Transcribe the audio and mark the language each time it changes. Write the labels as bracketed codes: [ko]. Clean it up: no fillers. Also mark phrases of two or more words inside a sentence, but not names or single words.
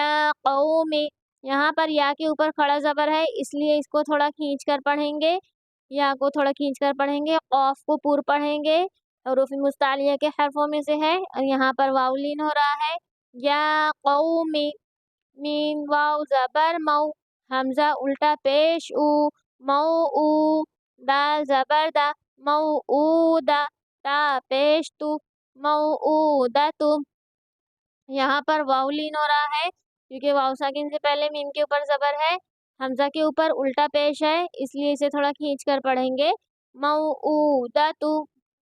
[ur] قومی، یہاں پر یا کے اوپر کھڑا زبر ہے اس لیے اس کو تھوڑا کھینچ کر پڑھیں گے، یا کو تھوڑا کھینچ کر پڑھیں گے، قاف کو پور پڑھیں گے، حروف مستعلیہ کے حرفوں میں سے ہے اور یہاں پر واو لین ہو رہا ہے، یا قومی، میم واو زبر مو، حمزہ الٹا پیش او، مو او، دال زبر دا، مو او دا، تا پیش تو، مو او دا تو۔ یہاں پر واو لین ہو رہا ہے کیونکہ واو ساکن سے پہلے میم کے اوپر زبر ہے، حمزہ کے اوپر الٹا پیش ہے، اس لیے اسے تھوڑا کھینچ کر پڑھیں گے، مو او دا تو،